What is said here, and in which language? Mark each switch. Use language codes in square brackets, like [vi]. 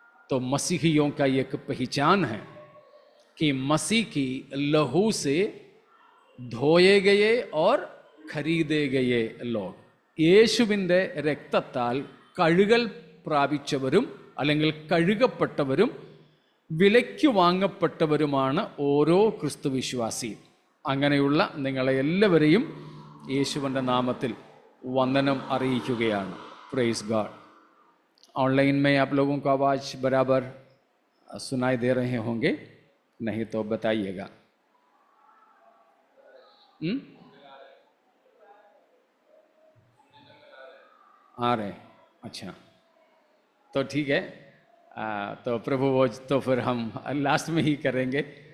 [hi] तो मसीहियों का एक पहचान है कि मसीह की लहू से धोए गए और खरीदे गए लोग, [ml] യേശുവിന്റെ രക്തത്താൽ കഴുകൽ പ്രാപിച്ചവരും അല്ലെങ്കിൽ കഴുകപ്പെട്ടവരും വിലയ്ക്ക് വാങ്ങപ്പെട്ടവരുമാണ് ഓരോ ക്രിസ്തുവിശ്വാസിയും। അങ്ങനെയുള്ള നിങ്ങളെ എല്ലാവരെയും യേശുവിൻ്റെ നാമത്തിൽ വന്ദനം അറിയിക്കുകയാണ്। [en] Praise God. [hi] ऑनलाइन में आप लोगों को आवाज़ बराबर सुनाई दे रहे होंगे, नहीं तो बताइएगा। आ रहे? अच्छा, तो ठीक है। तो प्रभु वो तो फिर हम लास्ट में ही करेंगे।